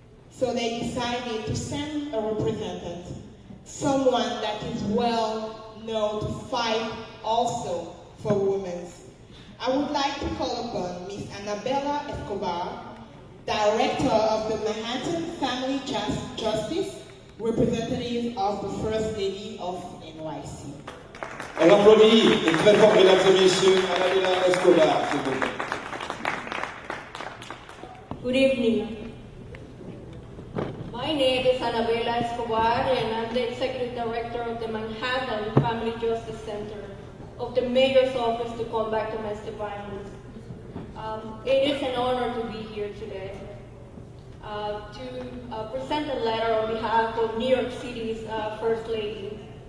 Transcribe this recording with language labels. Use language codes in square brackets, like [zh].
[en] So they decided to send a representative, someone that is well known to fight also for women. I would like to call upon Ms. Annabella Escobar, Director of the Manhattan Family Justice, representative of the First Lady of NYC. [fr] On applaudit et très fort, mesdames et messieurs, Annabella Escobar, s'il vous plaît. [en] Good evening. My name is Annabella Escobar, and I'm the Executive Director of the Manhattan Family Justice Center of the Mayor's Office to Combat Domestic Violence. It is an honor to be here today to present a letter on behalf of New York City's First Lady.